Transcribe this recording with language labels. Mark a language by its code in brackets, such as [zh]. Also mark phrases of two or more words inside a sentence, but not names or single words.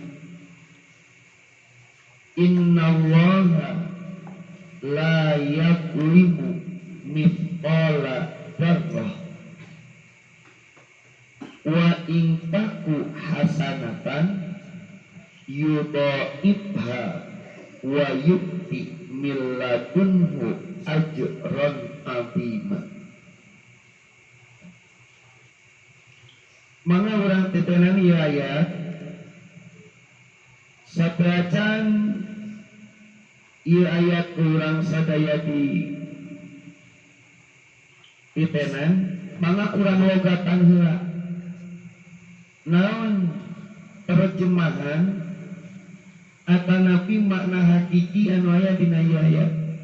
[ar] إن الله لا يظلم مثقال ذرة وإن تك حسنة يضاعفها ويؤت من لدنه أجرا عظيما. [su] Mangga urang titenan ieu ayat sabracan ieu ayat urang sadaya di titenan mangga urang logatan heula naon terjemahan atanapi makna hakiki anu aya dina ieu ayat.